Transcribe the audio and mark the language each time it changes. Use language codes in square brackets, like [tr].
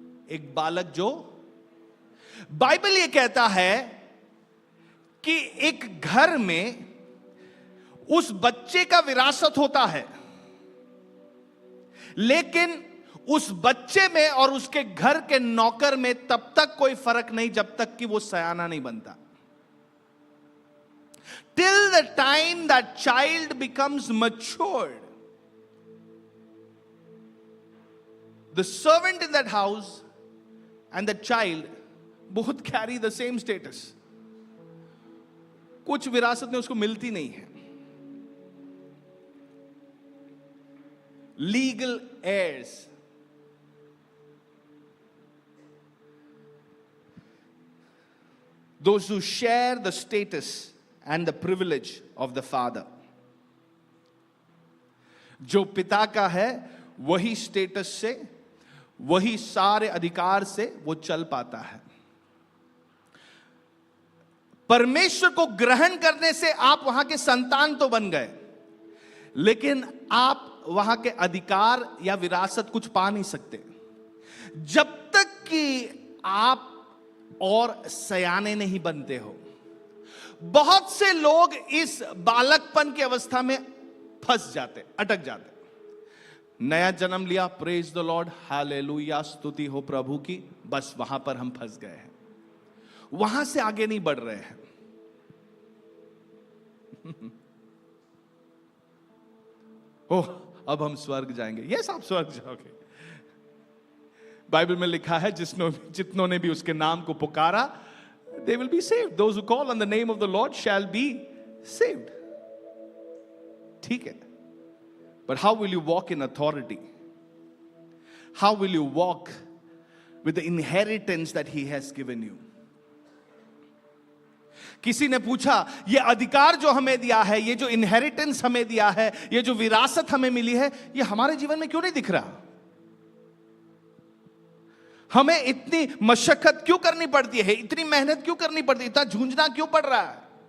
[hi] एक बालक जो, बाइबल ये कहता है कि एक घर में उस बच्चे का विरासत होता है, लेकिन उस बच्चे में और उसके घर के नौकर में तब तक कोई फर्क नहीं जब तक कि वो सयाना नहीं बनता। [en] Till the time that child becomes matured, the servant in that house and the child both carry the same status. [hi] कुछ विरासत में उसको मिलती नहीं है। [en] Legal heirs. Those who share the status and the privilege of the father. [hi] जो पिता का है वही स्टेटस से, वही सारे अधिकार से वो चल पाता है। परमेश्वर को ग्रहण करने से आप वहां के संतान तो बन गए, लेकिन आप वहां के अधिकार या विरासत कुछ पा नहीं सकते जब तक कि आप और सयाने नहीं बनते हो। बहुत से लोग इस बालकपन की अवस्था में फंस जाते, अटक जाते। नया जन्म लिया, [en] praise the lord, [hi] हालेलुया, स्तुति हो प्रभु की, बस वहां पर हम फंस गए हैं, वहां से आगे नहीं बढ़ रहे हैं। ओह, अब हम स्वर्ग जाएंगे। यस, आप स्वर्ग जाओगे। बाइबल में लिखा है जितनों ने भी उसके नाम को पुकारा, [en] they will be saved. Those who call on the name of the Lord shall be saved. [hi] ठीक है, [en] but how will you walk in authority? How will you walk with the inheritance that he has given you? [hi] किसी ने पूछा, ये अधिकार जो हमें दिया है, ये जो इनहेरिटेंस हमें दिया है, ये जो विरासत हमें मिली है, ये हमारे जीवन में क्यों नहीं दिख रहा? हमें इतनी मशक्कत क्यों करनी पड़ती है, इतनी मेहनत क्यों करनी पड़ती है, इतना झूंझना क्यों पड़ रहा है?